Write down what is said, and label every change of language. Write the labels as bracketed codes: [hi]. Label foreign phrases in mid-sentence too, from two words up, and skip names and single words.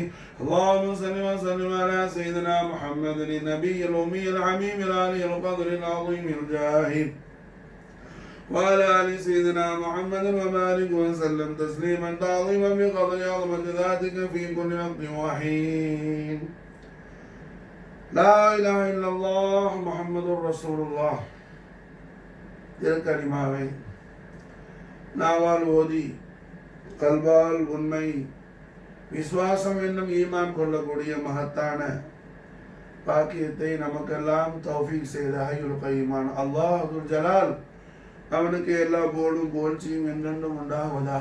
[ar] اللهم صل وسلم على سيدنا محمد النبي الأمي الحبيب العلي القدر العظيم الجاهد وعلى آل سيدنا محمد وبارك وسلم تسليما تعظيما بقدر عظمة ذاتك في كل وقت وحين. لا إله إلا الله محمد رسول الله. [ta] திருக்கலிமாவை நாவால் ஓதி கல்வால் உண்மை விசுவாசம் என்னும் ஈமான் கொள்ளக்கூடிய மகத்தான பாக்கியத்தை நமக்கெல்லாம் தௌஃபீக் செய்த ஹய்யுல் கய்யூமான் அல்லாஹுல் ஜலால் அவனுக்கு எல்லா போலும் புகழ்ச்சியும் என்றென்றும் உண்டாவதாக.